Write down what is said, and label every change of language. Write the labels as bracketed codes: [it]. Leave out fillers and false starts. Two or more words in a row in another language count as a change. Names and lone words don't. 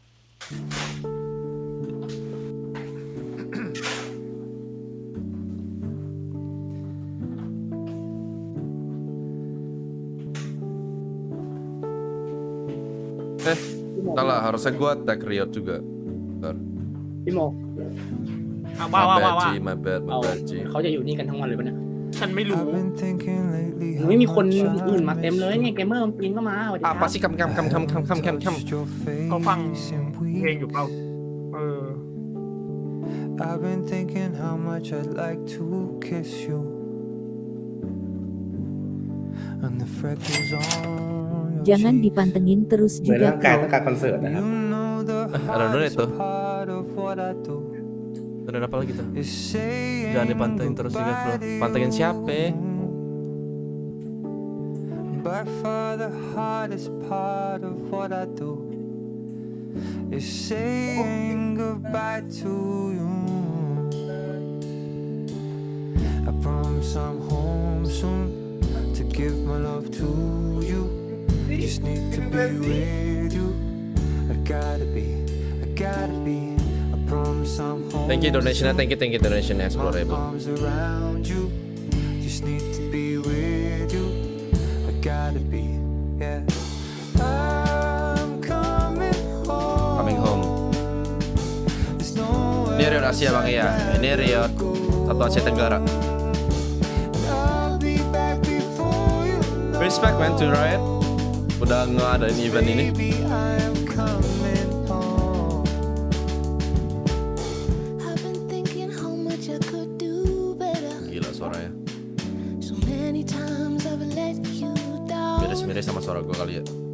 [id] Salah, harusnya gua tag Riot juga. Bentar. [th] พี่โม [en] My bad. [th] เขาจะอยู่นี่กันทั้งวันเลยปะเนี่ย ฉันไม่รู้ ไม่มีคนอื่นมาเต็มเลยเนี่ยเกมเมอร์ปีนก็มา [id] Apa sih kam [th] เขาฟังเพลงอยู่เปล่า [en] I've been thinking how much I'd like to kiss you, and the freckles on your [id] Jangan dipantengin terus [th] เหมือน [id] juga [th] ร่างกายต้องการคอนเสิร์ตนะครับ [id] Ada donat tuh. Donat apa lagi tuh? Jangan dipantengin terus juga bro. Pantengin siapa? [en] By far the hardest part of what I do is saying goodbye to you. I promise I'm home soon to give my love to you. Just need to be with you. I gotta be. I promise I'm home. Thank you donation, thank you donation explorable. Arms around you. Just need to be with you. I gotta be. Yeah. I'm coming home. Coming home. [id] Ini Riot Asia bang ya. Ini Riot satu Asia Tenggara. [en] Respect man to Riot. [id] Udah ngadain event ini. Gila suaranya. Miris sama suara gue kali ya.